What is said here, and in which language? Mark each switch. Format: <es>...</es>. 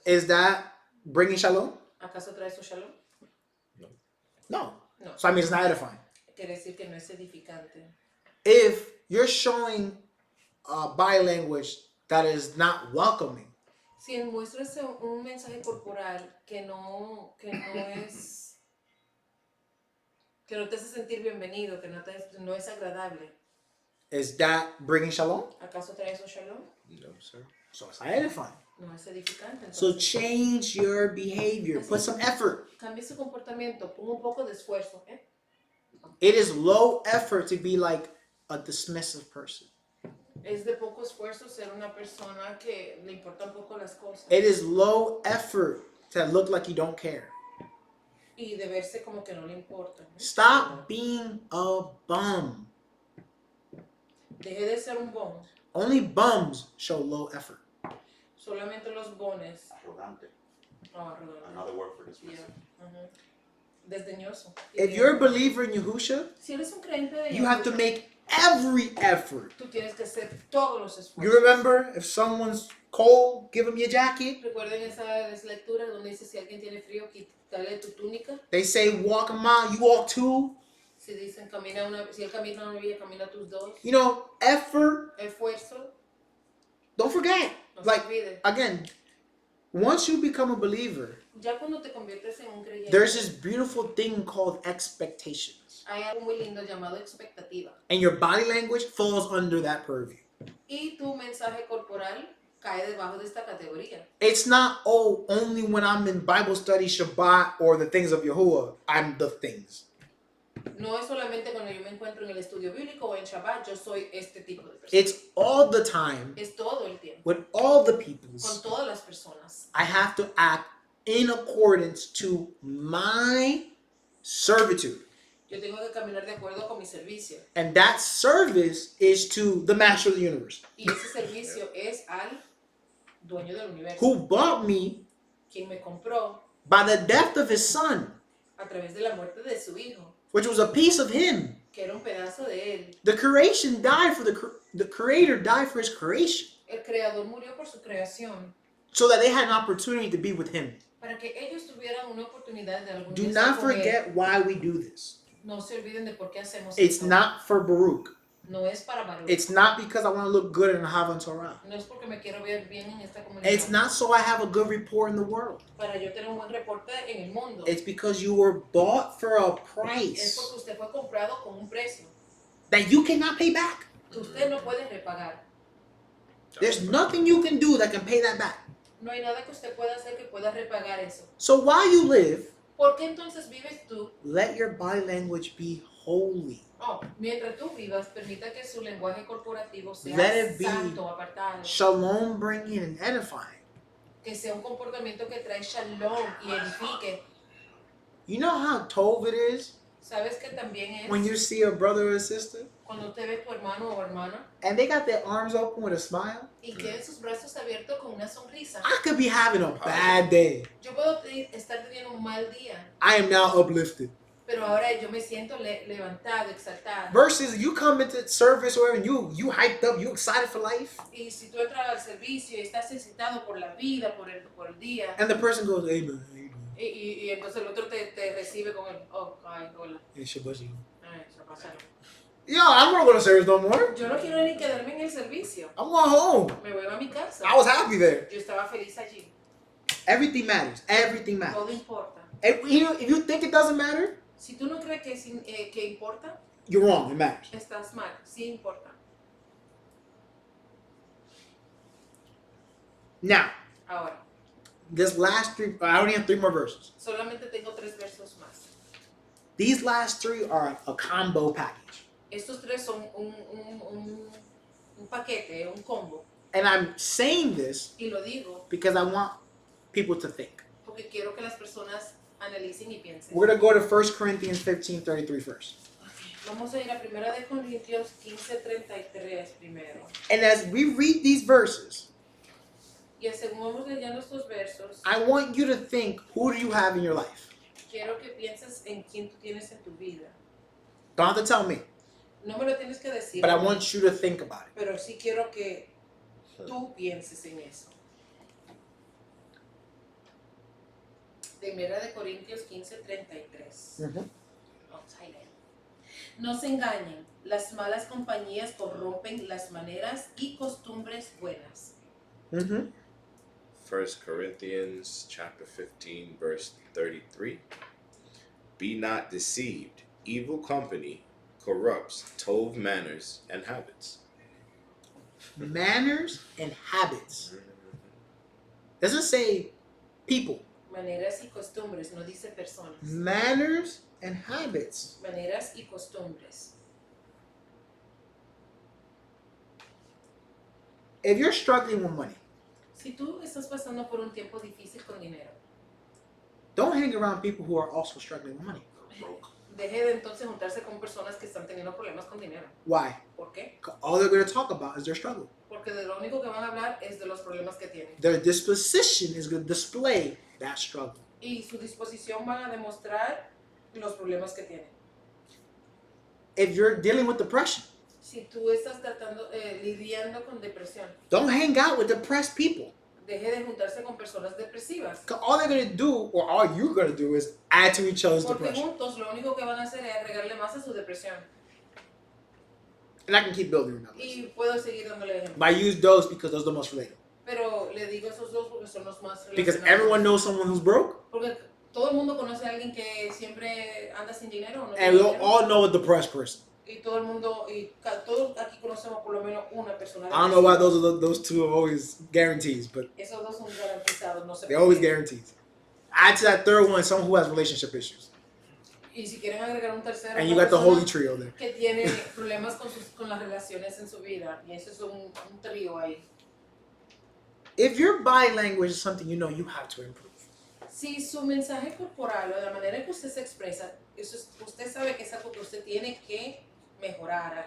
<en>is that bringing shalom?</en> <es>¿acaso trae su shalom?</es> <en>No.</en> <es>No.</es> <en>So that means it's not edifying.</en> <es>Quiere decir que no es edificante.</es> <en>If you're showing body language that is not welcoming,</en> <es>Si muestras un mensaje corporal que no es, que no te hace sentir bienvenido, que no es agradable,</es> <en>is that bringing shalom?</en> <es>¿acaso trae su shalom?</es> <en>No, sir. So it's not edifying.</en> <es>No es edificante.</es> <en>So</en> <es>Entonces,</es> <en>change your behavior. Put some effort.</en> <es>cambie su comportamiento, ponga un poco de esfuerzo.</es> <en>It is low effort to be like a dismissive person.</en> <es>Es de poco esfuerzo ser una persona que le importan poco las cosas.</es> <en>It is low effort to look like you don't care.</en> <es>Y de verse como que no le importa.</es> <en>Stop being a bum.</en> <es>Deje de ser un bon.</es> <en>Only bums show low effort.</en> <es>Solamente los bones. Arrogante. Arrogante.</es> <en>Another word for dismissive.</en> <es>Yeah. Ujú. Desdeñoso.</es> <en>If you're a believer in Yahusha,</en> <es>Si eres un creyente de</es> <en>you have to Yahushua, make every effort.</en> <es>tú tienes que hacer todos los esfuerzos.</es> <en>You remember, if someone's cold, give them your jacket.</en> <es>Recuerden esa lectura donde dice si alguien tiene frío, quítale tu túnica.</es> <en>They say walk a mile, you walk two.</en> <es>Si dicen si él camina una milla, camina tus dos.</es> <en>You know, effort.</en> <es>Esfuerzo,</es> <en>Don't forget.</en> <es>no</es> <en>Like,</en> <es>se olvide.</es> <en>again, once you become a believer,</en> <es>Ya cuando te conviertes en un creyente,</es> <en>there's this beautiful thing called expectations.</en> <es>hay algo muy lindo llamado expectativa.</es> <en>And your body language falls under that purview.</en> <es>Y tu mensaje corporal cae debajo de esta categoría.</es> <en>It's not, oh, only when I'm in Bible study, Shabbat, or the things of Yahuwah, I'm the things.</en> <es>No es solamente cuando yo me encuentro en el estudio bíblico o en Shabbat, yo soy este tipo de persona.</es> <en>It's all the time,</en> <es>Es todo el tiempo,</es> <en>with all the</en> <es>con</es> <en>peoples.</en> <es>todas las personas.</es> <en>I have to act in accordance to my servitude.</en> <es>Yo tengo que caminar de acuerdo con mi servicio.</es> <en>And that service is to the master of the universe,</en> <es>Y ese servicio es al dueño del universo,</es> <en>who bought me</en> <es>quien me compró</es> <en>by the death of his son,</en> <es>a través de la muerte de su hijo,</es> <en>which was a piece of him.</en> <es>que era un pedazo de él.</es> <en>The creation died for the creator died for his creation,</en> <es>El creador murió por su creación,</es> <en>so that they had an opportunity to be with him.</en> <es>para que ellos tuvieran una oportunidad de algún</es> <en>Do</en> <es>día</es> <en>not</en> <es>estar con él.</es> <en>forget why we do this.</en> <es>No se olviden de por qué hacemos</es> <en>It's</en> <es>esto.</es> <en>not for Baruch.</en> <es>No es para valor.</es> <en>It's not because I want to look good in the Havan Torah.</en> <es>No es porque me quiero ver bien en esta comunidad.</es> <en>It's not so I have a good report in the world.</en> <es>Para yo tener un buen reporte en el mundo.</es> <en>It's because you were bought for a</en> <es>Es</es> <en>price</en> <es>porque usted fue comprado con un precio</es> <en>that you cannot pay back.</en> <es>que usted no puede repagar.</es> <en>There's nothing you can do that can pay that back.</en> <es>No hay nada que usted pueda hacer que pueda repagar eso.</es> <en>So while you live,</en> <es>¿Por qué entonces vives tú?</es> <en>let your body language be holy.</en> <es>Oh, mientras tú vivas, permita que su lenguaje corporativo sea</es> <en>Let it be</en> <es>santo, apartado.</es> <en>Shalom bringing and edifying.</en> <es>Que sea un comportamiento que trae shalom y edifique.</es> <en>You know how tov it is</en> <es>¿Sabes que también es</es> <en>when you see a brother or a sister</en> <es>cuando te ve tu hermano o hermana</es> <en>and they got their arms open with a smile?</en> <es>y tiene sus brazos abiertos con una sonrisa?</es> <en>I could be having a bad day.</en> <es>Yo puedo estar teniendo un mal día,</es> <en>I am now uplifted.</en> <es>pero ahora yo me siento levantado, exaltado.</es> <en>Versus you come into service or and you hyped up, you excited for life,</en> <es>Y si tú entras al servicio y estás excitado por la vida, por el día,</es> <en>and the person goes, "Amen, amen."</en> <es>y entonces el otro te recibe con el, oh, ay, hola,</es> <en>Hey, Shabbat shalom.</en> <es>ay, se pasaron.</es> <en>Yo, I don't want to go to service no more.</en> <es>Yo no quiero ni quedarme en el servicio.</es> <en>I'm going home.</en> <es>Me voy a mi casa.</es> <en>I was happy there.</en> <es>Yo estaba feliz allí.</es> <en>Everything matters. Everything matters.</en> <es>Todo importa.</es> <en>If you think it doesn't matter,</en> <es>Si tú no crees que importa,</es> <en>you're wrong. It matters.</en> <es>estás mal. Sí importa.</es> <en>Now,</en> <es>Ahora,</es> <en>this last three, I only have 3 more verses.</en> <es>solamente tengo 3 versos más.</es> <en>These last 3 are a combo package.</en> <es>Estos 3 son un paquete, un combo.</es> <en>And I'm saying this</en> <es>Y lo digo</es> <en>because I want people to think.</en> <es>porque quiero que las personas analicen y piensen.</es> <en>We're going to go to 1 Corinthians 15:33 first.</en> <es>Vamos a ir a 1 de Corintios 15:33 primero.</es> <en>And as we read these verses,</en> <es>Y según vamos leyendo estos versos,</es> <en>I want you to think, who do you have in your life?</en> <es>quiero que pienses en quién tú tienes en tu vida.</es> <en>Don't have to tell me,</en> <es>No me lo tienes que decir,</es> <en>but I want you to think about it.</en> <es>pero sí quiero que tú pienses en eso. 1 de Corintios 15:33. Vamos a leer. No se engañen, las malas compañías corrompen las maneras y costumbres buenas.</es> <en>1 Corinthians chapter 15, verse 33. Be not deceived. Evil company corrupts tov manners and habits. Manners and habits. Doesn't say people.</en> <es>Maneras y costumbres, no dice personas.</es> <en>Manners and habits.</en> <es>Maneras y costumbres.</es> <en>If you're struggling with money,</en> <es>Si tú estás pasando por un tiempo difícil con dinero,</es> <en>don't hang around people who are also struggling with money.</en> <es>deje de entonces juntarse con personas que están teniendo problemas con dinero.</es> <en>Why?</en> <es>¿Por qué?</es> <en>All they're going to talk about is their struggle.</en> <es>Porque de lo único que van a hablar es de los problemas que tienen.</es> <en>Their disposition is going to display that struggle.</en> <es>Y su disposición van a demostrar los problemas que tienen.</es> <en>If you're dealing with depression,</en> <es>Si tú estás lidiando con depresión,</es> <en>don't hang out with depressed people.</en> <es>deje de juntarse con personas depresivas.</es> <en>'Cause all they're going to do, or all you're going to do, is add to each other's</en> <es>Porque</es> <en>depression.</en> <es>juntos lo único que van a hacer es agregarle más a su depresión.</es> <en>And I can keep building on that list.</en> <es>Y puedo seguir dándole ejemplos.</es> <en>But I use those because those are the most relatable.</en> <es>Pero le digo esos dos porque son los más</es> <en>Because</en> <es>relacionados.</es> <en>everyone knows someone who's broke,</en> <es>Porque todo el mundo conoce a alguien que siempre anda sin dinero. ¿O no</es> <en>and we</en> <es>tiene dinero.</es> <en>all know a depressed person.</en> <es>Y todo el mundo, todos aquí conocemos por lo menos una persona.</es> <en>I don't know why those two are always guarantees, but</en> <es>Esos dos son garantizados, no sé</es> <en>they're</en> <es>por</es> <en>always</en> <es>qué.</es> <en>guarantees. Add to that third one someone who has relationship issues.</en> <es>Y si quieren agregar un tercero,</es> <en>And you</en> <es>una</es> <en>got the</en> <es>persona</es> <en>holy trio there.</en> <es>que tiene problemas con las relaciones en su vida. Y eso es un trío ahí.</es> <en>If your body language is something you know you have to improve,</en> <es>Si su mensaje corporal o de la manera en que usted se expresa, usted sabe que es algo que usted tiene que mejorar.</es>